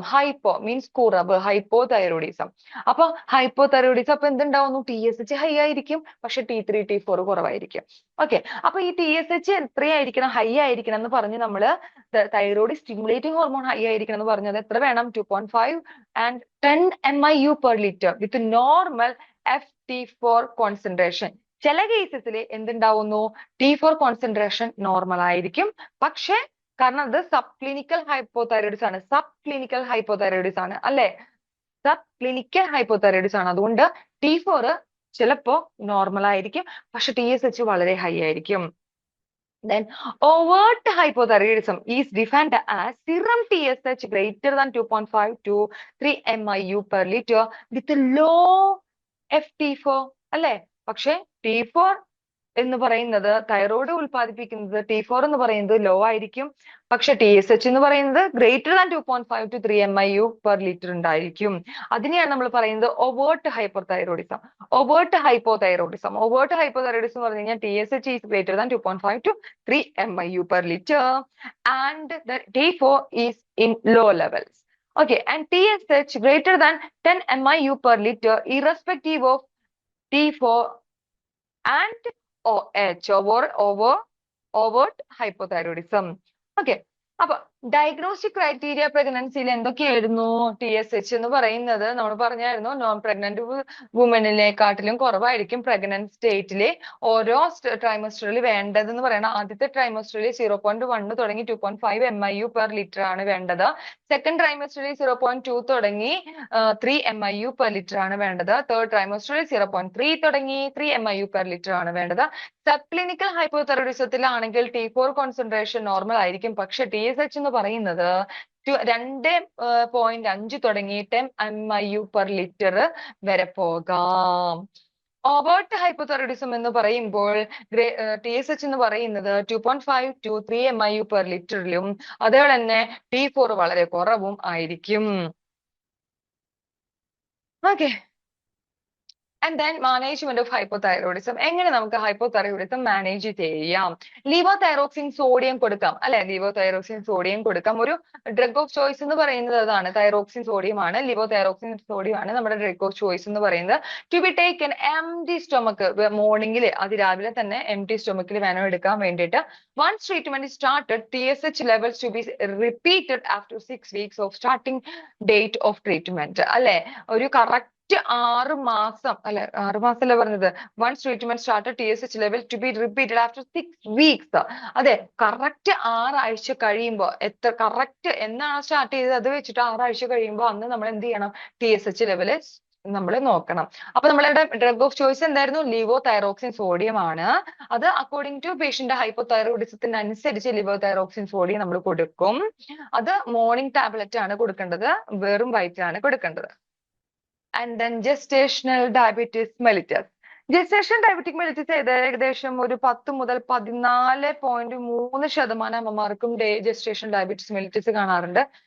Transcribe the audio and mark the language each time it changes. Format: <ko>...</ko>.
<ml>Hypo means കുറവ്, hypothyroidism. അപ്പൊ hypothyroidism അപ്പൊ എന്തുണ്ടാവുന്നു? TSH ഹൈ ആയിരിക്കും, പക്ഷെ T3 T4 കുറവായിരിക്കും. ഓക്കെ. അപ്പൊ ഈ TSH എത്രയായിരിക്കണം? ഹൈ ആയിരിക്കണം എന്ന് പറഞ്ഞ് നമ്മള് തൈറോയിഡ് സ്റ്റിമുലേറ്റിംഗ് ഹോർമോൺ ഹൈ ആയിരിക്കണം എന്ന് പറഞ്ഞത് എത്ര വേണം?</ml> <en>2.5 and 10 MIU per liter with normal FT4 concentration.</en> <ml>ചില കേസസിൽ എന്തുണ്ടാവുന്നു, T4 കോൺസെൻട്രേഷൻ നോർമൽ ആയിരിക്കും. പക്ഷെ കാരണം അത് സബ് ക്ലിനിക്കൽ ഹൈപ്പോതൈറോയിഡിസം ആണ്, സബ് ക്ലിനിക്കൽ ഹൈപ്പോതൈറോയിഡിസം ആണ് അല്ലെ, സബ് ക്ലിനിക്കൽ ഹൈപ്പോതൈറോയിഡിസം ആണ്. അതുകൊണ്ട് T4 ചിലപ്പോ നോർമൽ ആയിരിക്കും, പക്ഷെ TSH വളരെ ഹൈ ആയിരിക്കും.</ml> <en>Then overt hypothyroidism is defined as serum TSH greater than 2.5 to 3 MIU per liter with low FT4 അല്ലെ.</en> <ml>പക്ഷെ T4 എന്ന് പറയുന്നത് തൈറോയ്ഡ് ഉൽപ്പാദിപ്പിക്കുന്നത്, T4 എന്ന് പറയുന്നത് ലോ ആയിരിക്കും. പക്ഷെ TSH എന്ന് പറയുന്നത്</ml> <en>greater than 2.5 to 3 MIU per liter</en> <ml>ഉണ്ടായിരിക്കും. അതിനെയാണ് നമ്മൾ പറയുന്നത് overt hyperthyroidism.</ml> <en>overt hypothyroidism</en> <ml>എന്ന് പറഞ്ഞു കഴിഞ്ഞാൽ</ml> <en>TSH is greater than 2.5 to 3 MIU per liter and the T4 is in low levels. Okay, and TSH greater than 10 MIU per liter irrespective of T4 and OH, overt hypothyroidism. Okay.</en> <ml>അപ്പൊ diagnostic criteria പ്രഗ്നൻസിയിൽ എന്തൊക്കെയായിരുന്നു? TSH എന്ന് പറയുന്നത് നമ്മൾ പറഞ്ഞായിരുന്നു non pregnant വുമനിനെക്കാട്ടിലും കുറവായിരിക്കും pregnant സ്റ്റേറ്റിലെ ഓരോ ട്രൈമസ്റ്ററിൽ വേണ്ടതെന്ന് പറയണം. ആദ്യത്തെ ട്രൈമസ്റ്ററിൽ 0.1 തുടങ്ങി 2.5 MIU per liter ആണ് വേണ്ടത്. സെക്കൻഡ് ട്രൈമസ്റ്ററിൽ 0.2 തുടങ്ങി 3 MIU per liter ആണ് വേണ്ടത്. തേർഡ് ട്രൈമസ്റ്ററിൽ 0.3 തുടങ്ങി 3 MIU per liter ആണ് വേണ്ടത്. Sub clinical ഹൈപ്പോതൈറോയിഡിസത്തിലാണെങ്കിൽ T4 concentration normal ആയിരിക്കും, പക്ഷെ TSH എന്ന് പറയുന്നത് 2.5 തുടങ്ങി 10 MIU per liter വരെ പോകാം. ഓവേർട്ട് ഹൈപ്പോതൈറോയിഡിസം എന്ന് പറയുമ്പോൾ TSH എന്ന് പറയുന്നത് 2.5 to 3 MIU per literലും അതുപോലെ തന്നെ T4 വളരെ കുറവും ആയിരിക്കും. Okay.</ml> <en>And then management of hypothyroidism.</en> <ml>എങ്ങനെ നമുക്ക് hypothyroidism മാനേജ് ചെയ്യാം? ലിവോതൈറോക്സിൻ സോഡിയം കൊടുക്കാം അല്ലെ, ലിവോതൈറോക്സിൻ സോഡിയം കൊടുക്കാം. ഒരു ഡ്രഗ് ഓഫ് ചോയ്സ് എന്ന് പറയുന്നത് അതാണ്, തൈറോക്സിൻ സോഡിയം ആണ്, ലിവോതൈറോക്സിൻ സോഡിയം ആണ് നമ്മുടെ ഡ്രഗ് ഓഫ് ചോയ്സ് എന്ന് പറയുന്നത്.</ml> <en>to be taken empty stomach,</en> <ml>മോർണിംഗിൽ അതിരാവിലെ തന്നെ എംപ്റ്റി സ്റ്റൊമക്കിൽ വേണം എടുക്കാൻ വേണ്ടിയിട്ട്.</ml> <en>Once treatment is started, TSH levels to be repeated after 6 weeks of starting date of treatment.</en> <ml>അല്ലെ, ഒരു കറക്റ്റ് 6 മാസം അല്ലെ, 6 മാസമല്ലേ പറഞ്ഞത്.</ml> <en>Once treatment started, TSH level to be repeated after 6 weeks.</en> <ml>അതെ, കറക്റ്റ് 6 ആഴ്ച കഴിയുമ്പോ, എത്ര കറക്റ്റ് എന്നാണ് സ്റ്റാർട്ട് ചെയ്തത് അത് വെച്ചിട്ട് 6 ആഴ്ച കഴിയുമ്പോൾ അന്ന് നമ്മൾ എന്ത് ചെയ്യണം, TSH ലെവല് നമ്മൾ നോക്കണം. അപ്പൊ നമ്മളുടെ ഡ്രഗ് ഓഫ് ചോയ്സ് എന്തായിരുന്നു? ലിവോതൈറോക്സിൻ സോഡിയം ആണ്. അത് അക്കോർഡിംഗ് ടു പേഷ്യന്റ് ഹൈപ്പോതൈറോയിഡിസത്തിന് അനുസരിച്ച് ലിവോതൈറോക്സിൻ സോഡിയം നമ്മൾ കൊടുക്കും. അത് മോർണിംഗ് ടാബ്ലറ്റ് ആണ് കൊടുക്കേണ്ടത്, വെറും വയറ്റിലാണ് കൊടുക്കേണ്ടത്.</ml> <en>And then gestational diabetes mellitus.</en> <ml>Gestational diabetic mellitus ഏകദേശം ഒരു 10 മുതൽ 14.3% അമ്മമാർക്കും gestational diabetes mellitus കാണാറുണ്ട്.</ml>